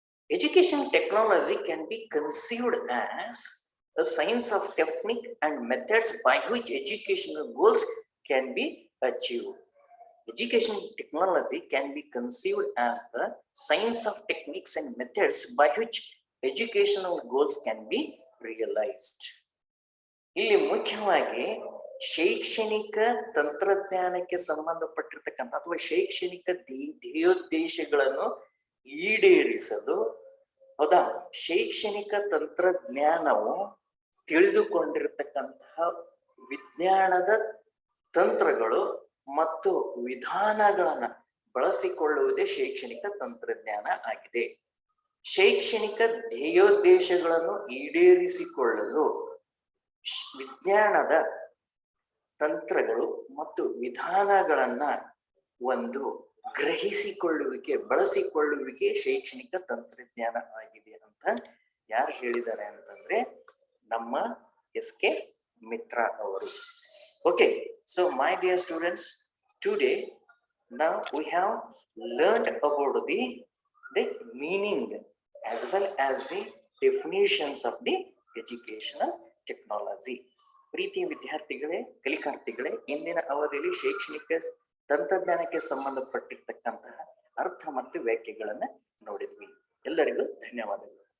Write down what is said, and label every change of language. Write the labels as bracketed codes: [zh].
[en] Education technology can be conceived as a science of technique and methods by which educational goals can be achieved. Education technology can be conceived as the science of techniques and methods by which educational goals can be realized. [kn] ಇಲ್ಲಿ ಮುಖ್ಯವಾಗಿ ಶೈಕ್ಷಣಿಕ ತಂತ್ರಜ್ಞಾನಕ್ಕೆ ಸಂಬಂಧಪಟ್ಟಿರ್ತಕ್ಕಂಥ ಅಥವಾ ಶೈಕ್ಷಣಿಕ ಧ್ಯೇಯೋದ್ದೇಶಗಳನ್ನು ಈಡೇರಿಸಲು ಹೌದಾ ಶೈಕ್ಷಣಿಕ ತಂತ್ರಜ್ಞಾನವು ತಿಳಿದುಕೊಂಡಿರತಕ್ಕಂತಹ ವಿಜ್ಞಾನದ ತಂತ್ರಗಳು ಮತ್ತು ವಿಧಾನಗಳನ್ನ ಬಳಸಿಕೊಳ್ಳುವುದೇ ಶೈಕ್ಷಣಿಕ ತಂತ್ರಜ್ಞಾನ ಆಗಿದೆ. ಶೈಕ್ಷಣಿಕ ಧ್ಯೇಯೋದ್ದೇಶಗಳನ್ನು ಈಡೇರಿಸಿಕೊಳ್ಳಲು ವಿಜ್ಞಾನದ ತಂತ್ರಗಳು ಮತ್ತು ವಿಧಾನಗಳನ್ನ ಒಂದು ಗ್ರಹಿಸಿಕೊಳ್ಳುವಿಕೆ ಬಳಸಿಕೊಳ್ಳುವಿಕೆ ಶೈಕ್ಷಣಿಕ ತಂತ್ರಜ್ಞಾನ ಆಗಿದೆ ಅಂತ ಯಾರು ಹೇಳಿದ್ದಾರೆ ಅಂತಂದ್ರೆ ನಮ್ಮ S.K. ಮಿತ್ರ ಅವರು. [en] Okay, so my dear students, today now we have learned about the meaning as well as the definitions of the educational technology. [kn] ಪ್ರೀತಿಯ ವಿದ್ಯಾರ್ಥಿಗಳೇ, ಕಲಿಕಾರ್ಥಿಗಳೇ, ಇಂದಿನ ಅವಧಿಯಲ್ಲಿ ಶೈಕ್ಷಣಿಕ ತಂತ್ರಜ್ಞಾನಕ್ಕೆ ಸಂಬಂಧಪಟ್ಟಿರ್ತಕ್ಕಂತಹ ಅರ್ಥ ಮತ್ತು ವ್ಯಾಖ್ಯೆಗಳನ್ನ ನೋಡಿದ್ವಿ. ಎಲ್ಲರಿಗೂ ಧನ್ಯವಾದಗಳು.